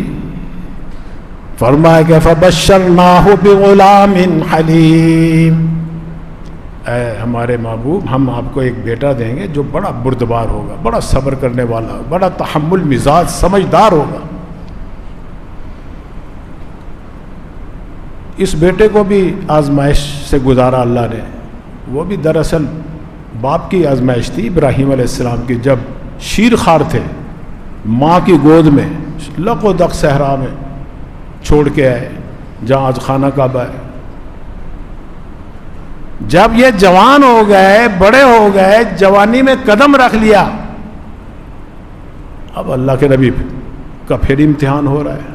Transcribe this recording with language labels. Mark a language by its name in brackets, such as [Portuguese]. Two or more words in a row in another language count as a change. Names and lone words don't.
[Urdu] فرمایا کہ [Arabic] فبشرناہ بغلام حلیم, [Urdu] اے ہمارے محبوب ہم آپ کو ایک بیٹا دیں گے جو بڑا بردبار ہوگا, بڑا صبر کرنے والا, بڑا تحمل مزاج, سمجھدار ہوگا. اس بیٹے کو بھی آزمائش سے گزارا اللہ نے. وہ بھی دراصل باپ کی آزمائش تھی ابراہیم [Arabic] علیہ السلام [Urdu] کی, جب شیر خوار تھے ماں کی گود میں لق و دق صحرا میں چھوڑ کے آئے جہاں آج خانہ کعبہ ہے. جب یہ جوان ہو گئے, بڑے ہو گئے, جوانی میں قدم رکھ لیا, اب اللہ کے نبی کا پھر امتحان ہو رہا ہے.